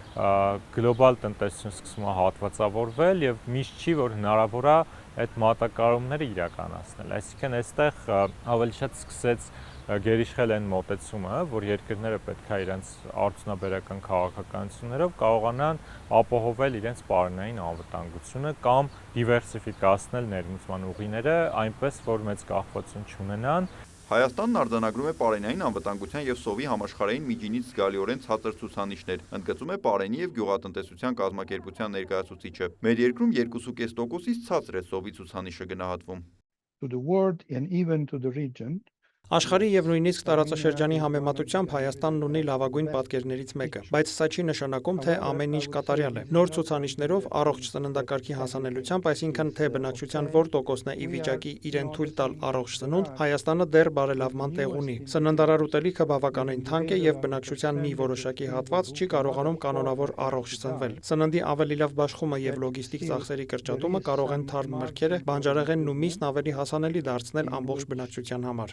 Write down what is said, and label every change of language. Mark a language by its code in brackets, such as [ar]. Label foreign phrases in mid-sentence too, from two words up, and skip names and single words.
[hy] գլոբալ տնտեսությունը սկսում է հատվածավորվել եւ միշտ չի, որ հնարավոր է այդ մատակարարումները իրականացնել։ Այսինքն այստեղ ավելի շատ սկսեց գերիշխել այն մոտեցումը, որ երկրները պետք է իրենց արդյունաբերական քաղաքականություններով կարողանան ապահովել իրենց պարենային անվտանգությունը կամ դիվերսիֆիկացնել ներմուծման ուղիները, այնպես որ մեծ կախվածություն չունենան։ Հայաստանն արձանագրում է պարենային անվտանգության եւ սովի համաշխարհային միջինից զգալիորեն ցածր ցուցանիշներ, ընդգծում է Պարենի եւ գյուղատնտեսության կազմակերպության ներկայացուցիչը։ Մեր երկրում 2.5%-ից ցածր է սովի ցուցանիշը գնահատվում։ [en] to the world and even to the region. [hy] Աշխարհի եւ նույնիսկ տարածաշրջանի համեմատությամբ Հայաստանն ունի լավագույն պատկերներից մեկը, բայց սա չի նշանակում, թե ամեն ինչ կատարյալ է։ Նոր ցուցանիշներով առողջ սննդակարգի հասանելիությամբ, այսինքն թե բնակչության որ տոկոսն է ի վիճակի իրեն թույլ տալ առողջ սնունդ, Հայաստանը դեռ բարելավման տեղ ունի։ Սննդարար ուտելիքը բավականին թանկ է եւ բնակչության մի որոշակի հատված չի կարողանում կանոնավոր առողջ սնվել։ Սննդի ավելի լավ բաշխումը եւ լոգիստիկ ծախսերի կրճատումը կարող են թարմ մրգերը, բանջարեղենն ու միսն ավելի հասանելի դարձնել ամբողջ բնակչության համար։